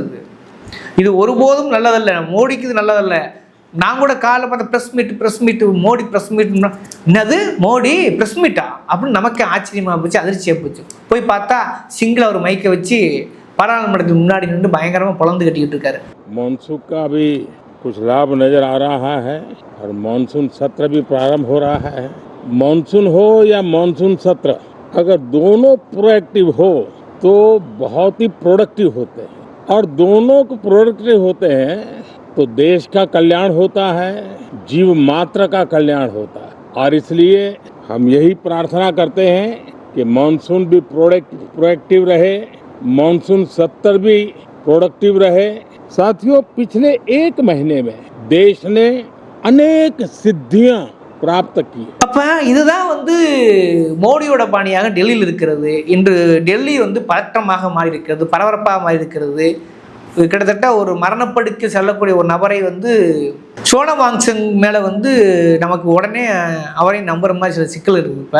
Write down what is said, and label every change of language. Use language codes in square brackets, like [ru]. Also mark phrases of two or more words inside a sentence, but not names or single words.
[ta] இது ஒருபோதும் நல்லதல்ல, மோடிக்கு இது நல்லதல்ல. நான் கூட காலைல பார்த்த [en] press meet [ta] மோடி [en] press meet, [ta] என்னது மோடி [en] press meet [ta] அப்படின்னு நமக்கு ஆச்சரியமாக போச்சு, அதிர்ச்சியாக போச்சு. போய் பார்த்தா சிங்கிள் ஒரு மைக்கை வச்சு பாராளுமன்றத்துக்கு முன்னாடி நின்று பயங்கரமாக பொழந்து கட்டிக்கிட்டு இருக்காரு. [hi] मानसून का भी कुछ लाभ नजर आ रहा है और मानसून सत्र भी प्रारंभ हो रहा है. मानसून हो या मानसून सत्र, अगर दोनों प्रोएक्टिव हो तो बहुत ही प्रोडक्टिव होते हैं, और दोनों को प्रोडक्टिव होते हैं तो देश का कल्याण होता है, जीव मात्र का कल्याण होता है. और इसलिए हम यही प्रार्थना करते हैं कि मानसून भी प्रोएक्टिव रहे, मानसून सत्र भी प्रोडक्टिव रहे. साथियों, पिछले एक महीने में देश ने अनेक सिद्धियां प्राप्त की. [ta] அப்போ இதுதான் வந்து மோடியோட பாணியாக டெல்லியில் இருக்கிறது. இன்று டெல்லி வந்து பதற்றமாக மாறி இருக்கிறது, பரபரப்பாக மாறி இருக்கிறது. கிட்டத்தட்ட ஒரு மரணப்படுக்கை செல்லக்கூடிய ஒரு நபரை வந்து சோனம் வாங்சங் மேலே வந்து நமக்கு உடனே அவரையும் நம்புற மாதிரி சில சிக்கல் இருக்குது இப்போ.